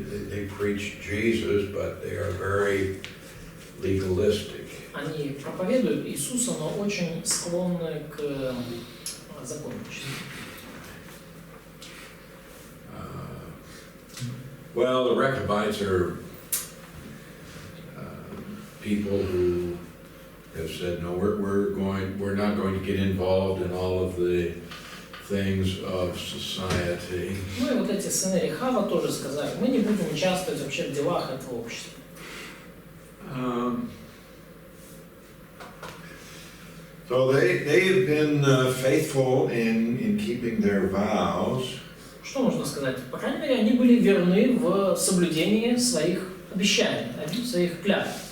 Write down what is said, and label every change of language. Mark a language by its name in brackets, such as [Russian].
[English] They preach Jesus, but they are very legalistic. [Russian] Они проповедуют Иисуса, но очень склонны к законничеству. [English] Well, the Rechabites are people who have said, no, we're not going to get involved in all of the things of society. [Russian] Ну и вот эти сыны Рехава тоже сказали, мы не будем участвовать вообще в делах этого общества. [English] So they've been faithful in keeping their vows. [Russian] Что можно сказать? По крайней мере, они были верны в соблюдении своих обещаний, своих клятв.